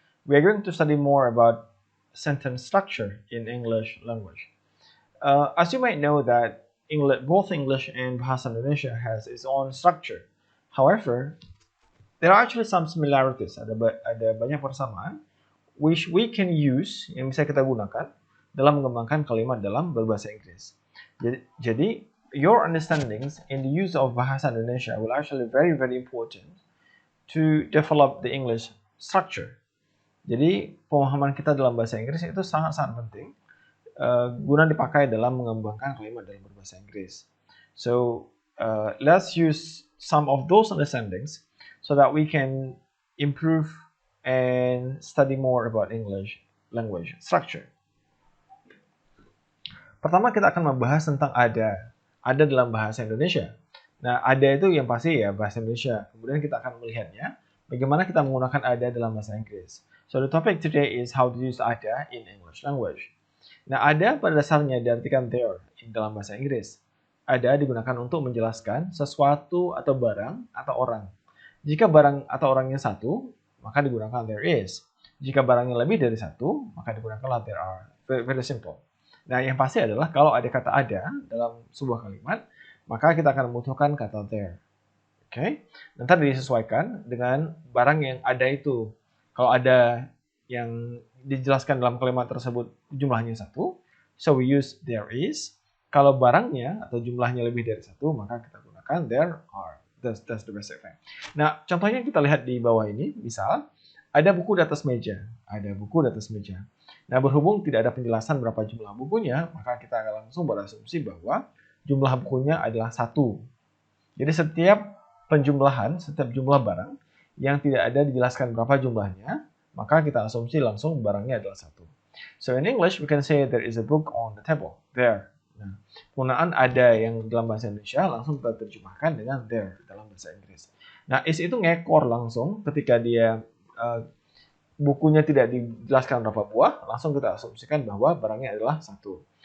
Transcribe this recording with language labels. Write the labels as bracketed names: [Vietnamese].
[English] We are going to study more about sentence structure in English language. As you might know that both English and Bahasa Indonesia has its own structure. However, there are actually some similarities. [Indonesian] Ada banyak persamaan [English] which we can use [Indonesian] yang bisa kita gunakan dalam mengembangkan kalimat dalam berbahasa Inggris. [English] Jadi your understandings in the use of Bahasa Indonesia will actually very very important to develop the English structure. [Indonesian] Jadi pemahaman kita dalam bahasa Inggris itu sangat-sangat penting guna dipakai dalam mengembangkan kalimat dalam berbahasa Inggris. [English] So let's use some of those understandings so that we can improve and study more about English language structure. [Indonesian] Pertama kita akan membahas tentang ada. Ada dalam bahasa Indonesia. Nah, ada itu yang pasti ya bahasa Indonesia. Kemudian kita akan melihatnya bagaimana kita menggunakan ada dalam bahasa Inggris. So the topic today is how to use ada in English language. Nah, ada pada dasarnya diartikan there dalam bahasa Inggris. Ada digunakan untuk menjelaskan sesuatu atau barang atau orang. Jika barang atau orangnya satu, maka digunakan there is. Jika barangnya lebih dari satu, maka digunakanlah there are. [English] Very, very simple. [Indonesian] Nah, yang pasti adalah kalau ada kata ada dalam sebuah kalimat, maka kita akan membutuhkan kata there. Oke, okay? Nanti disesuaikan dengan barang yang ada itu. Kalau ada yang dijelaskan dalam kalimat tersebut jumlahnya satu, [English] so we use there is. [Indonesian] Kalau barangnya atau jumlahnya lebih dari satu, maka kita gunakan there are. [English] That's the basic thing. [Indonesian] Nah, contohnya kita lihat di bawah ini, misal ada buku di atas meja. Ada buku di atas meja. Nah, berhubung tidak ada penjelasan berapa jumlah bukunya, maka kita akan langsung berasumsi bahwa jumlah bukunya adalah satu. Jadi setiap penjumlahan, setiap jumlah barang yang tidak ada dijelaskan berapa jumlahnya, maka kita asumsi langsung barangnya adalah satu. [English] So in English, we can say there is a book on the table. There. [Indonesian] Nah, penggunaan ada yang dalam bahasa Indonesia langsung kita terjemahkan dengan there dalam bahasa Inggris. Nah, is itu ngekor langsung ketika dia bukunya tidak dijelaskan berapa buah, langsung kita asumsikan bahwa barangnya adalah satu.